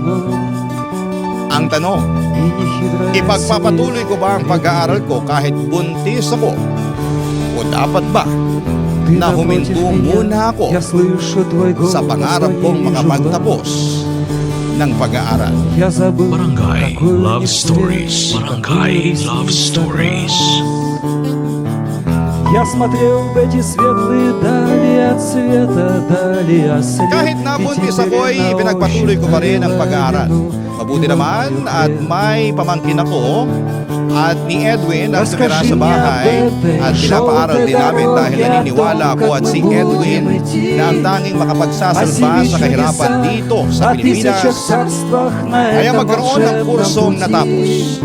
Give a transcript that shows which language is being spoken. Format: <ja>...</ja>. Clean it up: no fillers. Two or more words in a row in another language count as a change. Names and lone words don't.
<tl>Ang tanong, ipagpapatuloy ko ba ang pag-aaral ko kahit buntis ako? O dapat ba na huminto muna ako sa pangarap kong makapagtapos ng pag-aaral? Barangay Love Stories. Barangay Love Stories.</tl> <ru>Я смотрел в эти светлые дали от света, дали ослеп.</ru> <tl>Kahit nabuntis ako'y pinagpatuloy ko pa rin ang pag-aaral. Mabuti naman at may pamangkin ako at ni Edwin ang tumira sa bahay at pinapaaral din namin dahil naniniwala ako at si Edwin na ang tanging makapagsasalba sa kahirapan dito sa Pilipinas kaya magkaroon ng kursong natapos.</tl>